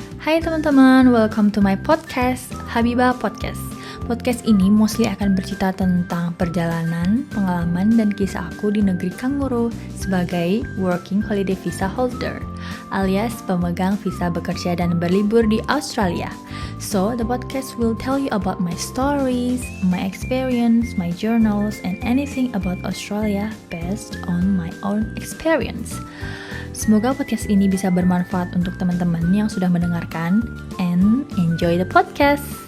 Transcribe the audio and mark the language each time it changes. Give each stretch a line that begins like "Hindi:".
Indonesian: Hai teman-teman,
English: welcome to my podcast, Habibah Podcast.
Indonesian: Podcast ini mostly akan bercerita tentang perjalanan, pengalaman, dan kisah aku di negeri Kanguru sebagai
English: working holiday visa holder,
Indonesian: alias pemegang visa bekerja dan berlibur di Australia.
English: So, the podcast will tell you about my stories, my experience, my journals, and anything about Australia based on my own experience.
Indonesian: Semoga podcast ini bisa bermanfaat untuk teman-teman yang sudah mendengarkan,
English: and enjoy the podcast.